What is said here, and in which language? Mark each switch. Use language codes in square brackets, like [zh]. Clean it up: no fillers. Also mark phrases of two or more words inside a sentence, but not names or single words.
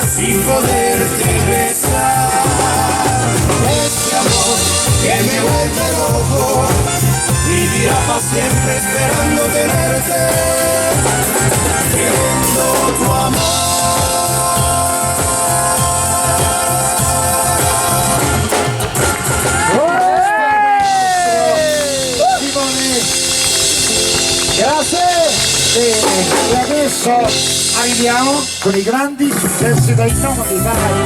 [es] di poderti besar. Ese amor que me vuelve loco, vivirá para siempre esperando tenerte, queriendo tu amor. [it] Grazie. E adesso arriviamo con i grandi successi dai Nomadi, vai.